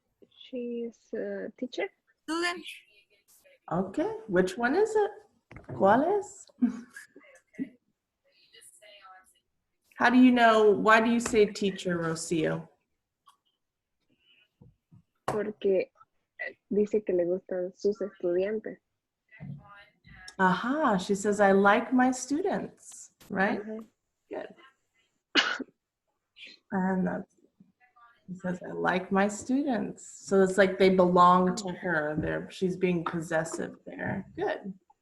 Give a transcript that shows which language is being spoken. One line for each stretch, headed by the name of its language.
English: She is a teacher. Student. Okay, which one is it?
Spanish: ¿Cuál es?
English: How do you know, why do you say teacher, Rocio?
Spanish: Porque dice que le gustan sus estudiantes.
English: Aha, she says, I like my students, right? Good. And that's, she says, I like my students. So it's like they belong to her. She's being possessive there. Good.